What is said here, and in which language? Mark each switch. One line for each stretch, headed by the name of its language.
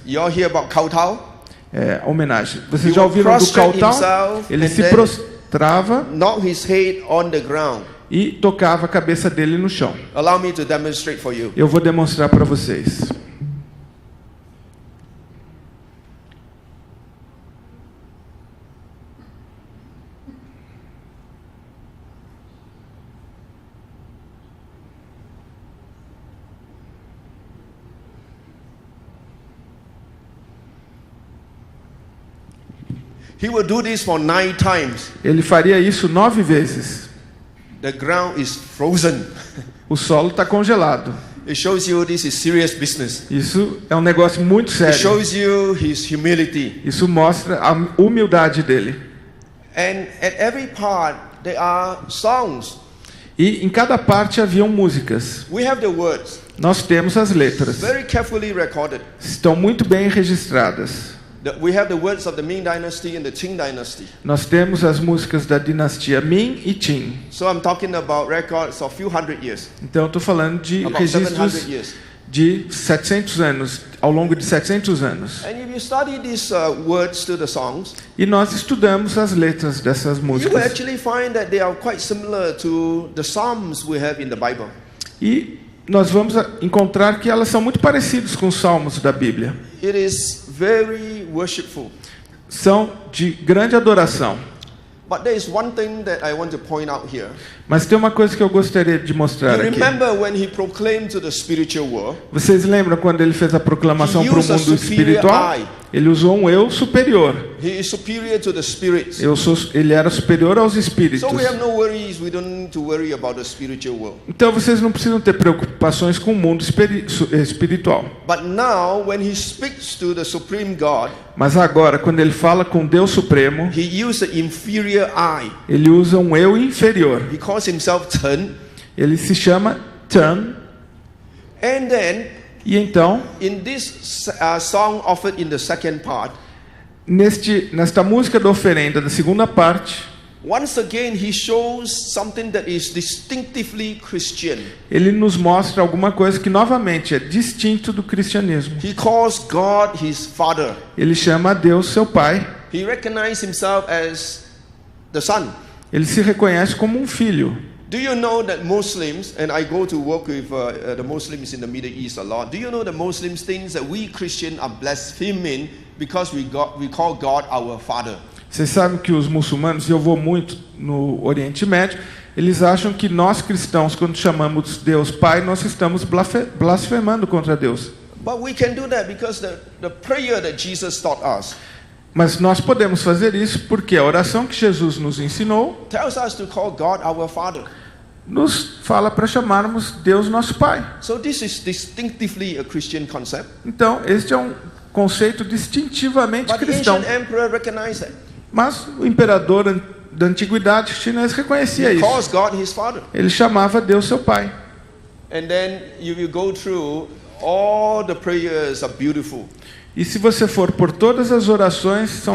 English: You all hear about kowtow?
Portuguese: Homenagem. Vocês
English: He
Portuguese: já
English: will
Portuguese: ouviram do
English: prostrate
Portuguese: kowtow?
English: himself
Portuguese: Ele
English: and
Portuguese: se
English: then
Portuguese: prostrava
English: knock his head on the ground.
Portuguese: e tocava a cabeça dele no chão.
English: Allow me to demonstrate for you.
Portuguese: Eu vou demonstrar para vocês.
English: He will do this for 9 times.
Portuguese: Ele faria isso 9 vezes.
English: The ground is frozen.
Portuguese: O solo está congelado.
English: It shows you this is serious business.
Portuguese: Isso é um negócio muito
English: It
Portuguese: sério.
English: shows you his humility.
Portuguese: Isso mostra a humildade dele.
English: And at every part there are songs.
Portuguese: E em cada parte haviam músicas.
English: We have the words,
Portuguese: Nós temos as letras.
English: very carefully recorded.
Portuguese: Estão muito bem registradas.
English: We have the words of the Ming Dynasty and the Qing Dynasty.
Portuguese: Nós temos as músicas da dinastia Ming e Qing.
English: So I'm talking about records of few hundred years,
Portuguese: Então eu estou falando de
English: about 700
Portuguese: registros
English: years.
Portuguese: de 700 anos, ao longo de 700 anos.
English: And if you study these words to the songs,
Portuguese: E nós estudamos as letras dessas
English: you will
Portuguese: músicas.
English: actually find that they are quite similar to the Psalms we have in the Bible.
Portuguese: E nós vamos encontrar que elas são muito parecidas com os salmos da Bíblia.
English: It is very worshipful.
Portuguese: São de grande adoração.
English: But there is one thing that I want to point out here.
Portuguese: Mas tem uma coisa que eu gostaria de mostrar
English: You
Portuguese: aqui.
English: remember when he proclaimed to the spiritual world,
Portuguese: Vocês lembram quando ele fez a proclamação
English: He
Portuguese: para o
English: used a
Portuguese: mundo
English: superior
Portuguese: espiritual?
English: I.
Portuguese: Ele usou um eu superior.
English: he is superior to the spirits.
Portuguese: Ele era superior aos espíritos.
English: So we have no worries. We don't need to worry about the spiritual world.
Portuguese: Então vocês não precisam ter preocupações com o mundo espiritual.
English: But now, when he speaks to the supreme God,
Portuguese: Mas agora, quando ele fala com Deus Supremo,
English: he uses the inferior I.
Portuguese: ele usa um eu inferior.
English: He calls himself Ten.
Portuguese: Ele se chama Tan.
English: And then,
Portuguese: E então,
English: in this song offered in the second part,
Portuguese: nesta música da oferenda, da segunda parte,
English: once again he shows something that is distinctively Christian.
Portuguese: ele nos mostra alguma coisa que novamente é distinto do cristianismo.
English: He calls God his Father.
Portuguese: Ele chama a Deus seu Pai.
English: He recognizes himself as the Son.
Portuguese: Ele se reconhece como um filho.
English: Do you know that Muslims, and I go to work with the Muslims in the Middle East a lot, do you know that Muslims think that we Christians are blaspheming because we call God our Father?
Portuguese: Vocês sabem que os muçulmanos, e eu vou muito no Oriente Médio, eles acham que nós cristãos, quando chamamos Deus Pai, nós estamos blasfemando contra Deus.
English: But we can do that because the prayer that Jesus taught us
Portuguese: Mas nós podemos fazer isso porque a oração que Jesus nos ensinou
English: tells us to call God our Father.
Portuguese: nos fala para chamarmos Deus nosso Pai.
English: So this is distinctively a Christian concept.
Portuguese: Então, este é um conceito distintivamente
English: But the
Portuguese: cristão.
English: ancient emperor recognized that.
Portuguese: Mas o imperador da antiguidade chinês reconhecia
English: He
Portuguese: isso.
English: calls God his Father.
Portuguese: Ele chamava Deus seu Pai.
English: And then you will go through, all the prayers are beautiful.
Portuguese: E se você for por todas as orações, são